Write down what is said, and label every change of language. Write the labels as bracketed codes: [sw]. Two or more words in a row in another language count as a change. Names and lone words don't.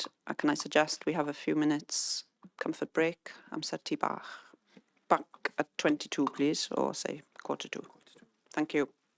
[en] Can I suggest we have a few minutes comfort break? [cy] Amser ti bach. [en] Back at 22, please, or say 1:45. Thank you.